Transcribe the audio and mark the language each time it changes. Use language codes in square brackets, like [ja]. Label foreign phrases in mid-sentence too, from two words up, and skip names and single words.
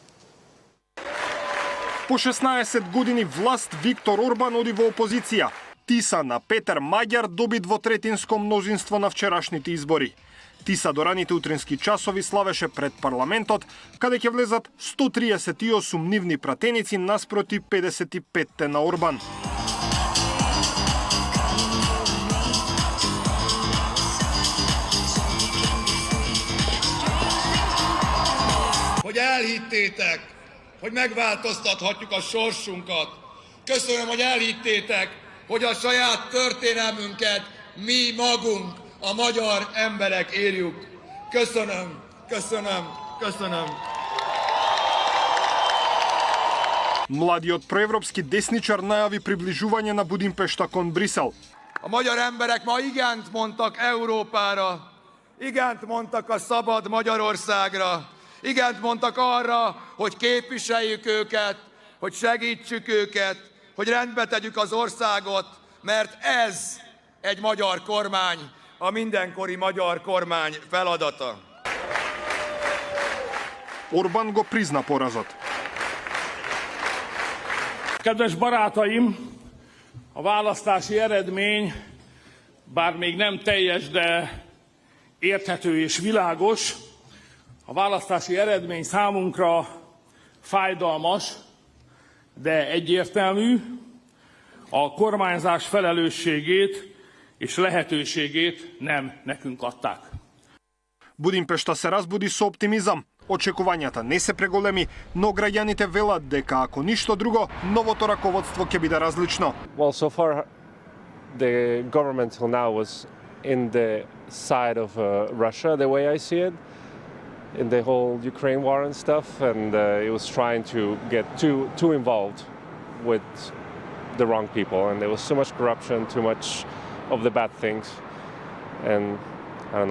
[mk] По 16 години власт Виктор Орбан оди во опозиција. Тиса на Петар Маѓар доби двотретинско мнозинство на вчерашните избори. Тиса до раните утрински часови славеше пред парламентот, каде ќе влезат 138 нивни пратеници наспроти 55 на Орбан. [hu] Hogy elhittétek, hogy megváltoztathatjuk a sorsunkat. Köszönöm, hogy elhittétek, hogy a saját történelmünket mi magunk, a magyar emberek írjuk. Köszönöm, köszönöm, köszönöm. [mk] Младиот проевропски десничар најави приближување на Будимпешта кон Брисел. [hu] A magyar emberek ma igent mondtak Európára, igent mondtak a szabad Magyarországra, igent mondtak arra, hogy képviseljük őket, hogy segítsük őket, hogy rendbe tegyük az országot, mert ez egy magyar kormány, a mindenkori magyar kormány feladata. [mk] Орбан го призна поразот. [hu] Kedves barátaim, a választási eredmény, bár még nem teljes, de érthető és világos, a választási eredmény számunkra fájdalmas, de egyértelmű, a kormányzás felelősségét és lehetőségét nem nekünk adták. [mk] Будимпешта се разбуди со оптимизам. Очекувањата не се преголеми, но граѓаните велат дека ако ништо друго, новото раководство ќе биде различно. [en] Well, so far the government till now was in the side of Russia, the way I see it, in the whole Ukraine war and stuff, and it was trying to get too involved with the wrong people, and there was so much corruption, too much of the bad things, and I don't know.